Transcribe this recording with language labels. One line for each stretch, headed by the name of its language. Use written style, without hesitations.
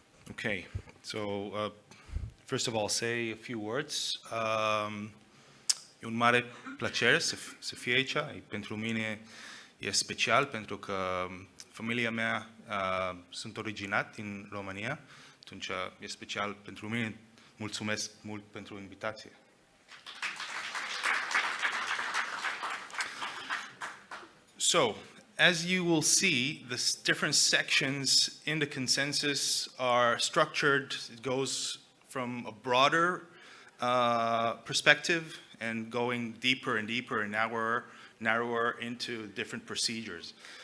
English: Okay, so first of all, say a few words.
Romanian: E un mare plăcere să fie aici. Pentru mine e special pentru că familia mea sunt originat din România. Atunci e special pentru mine. Mulțumesc mult pentru invitație.
English: So, as you will see, the different sections in the consensus are structured. It goes from a broader perspective and going deeper and deeper and narrower into different procedures.